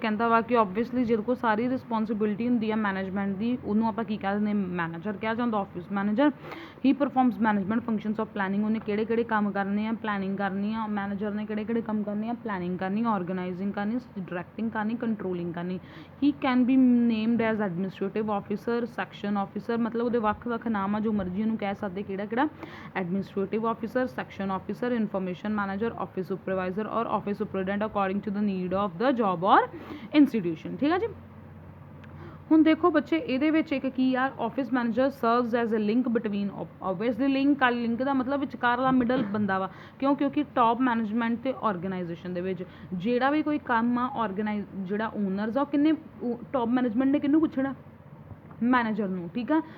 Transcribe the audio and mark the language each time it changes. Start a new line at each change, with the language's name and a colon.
Punjabi: ਕਹਿੰਦਾ ਵਾ ਕਿ ਓਬਵੀਅਸਲੀ ਜਿਹਦੇ ਕੋਲ ਸਾਰੀ ਰਿਸਪੋਂਸਿਬਿਲਿਟੀ ਹੁੰਦੀ ਹੈ ਮੈਨੇਜਮੈਂਟ ਦੀ, ਉਹਨੂੰ ਆਪਾਂ ਕੀ ਕਹਿ ਦਿੰਦੇ, ਮੈਨੇਜਰ ਕਿਹਾ ਜਾਂਦਾ, office manager.
English: He performs management functions of planning.
Punjabi: ਉਹਨੇ ਕਿਹੜੇ ਕੰਮ ਕਰਨੇ ਆ, ਪਲੈਨਿੰਗ ਕਰਨੀ ਆ। ਮੈਨੇਜਰ ਨੇ ਕਿਹੜੇ ਕੰਮ ਕਰਨੇ ਆ, ਪਲੈਨਿੰਗ ਕਰਨੀ, ਆਰਗੇਨਾਈਜ਼ਿੰਗ ਕਰਨੀ, ਡਾਇਰੈਕਟਿੰਗ ਕਰਨੀ, ਕੰਟਰੋਲਿੰਗ ਕਰਨੀ।
English: he can be named as administrative officer, section officer,
Punjabi: ਮਤਲਬ ਉਹਦੇ ਵੱਖ ਨਾਮ ਆ, ਜੋ ਮਰਜ਼ੀ ਉਹਨੂੰ ਕਹਿ ਸਕਦੇ, ਕਿਹੜਾ
English: administrative officer, section officer, information manager, office supervisor और office superintendent according to the need of the job और institution,
Hindi: ठीक है जी।
Punjabi: ਹੁਣ ਦੇਖੋ ਬੱਚੇ ਇਹਦੇ ਵਿੱਚ ਇੱਕ ਕੀ ਆ,
English: office manager serves as a link between,
Punjabi: obviously link ਦਾ ਮਤਲਬ ਵਿਚਕਾਰ ਦਾ ਮਿਡਲ ਬੰਦਾ ਵਾ, ਕਿਉਂਕਿ ਟੌਪ ਮੈਨੇਜਮੈਂਟ ਤੇ ਆਰਗੇਨਾਈਜੇਸ਼ਨ ਦੇ ਵਿੱਚ ਜਿਹੜਾ ਵੀ ਕੋਈ ਕੰਮ ਆ, ਜਿਹੜਾ ਓਨਰਸ ਆ, ਉਹ ਕਿੰਨੇ, ਟੌਪ ਮੈਨੇਜਮੈਂਟ ਨੇ ਕਿਹਨੂੰ ਪੁੱਛਣਾ, ਮੈਨੇਜਰ ਨੂੰ, ਠੀਕ ਆ।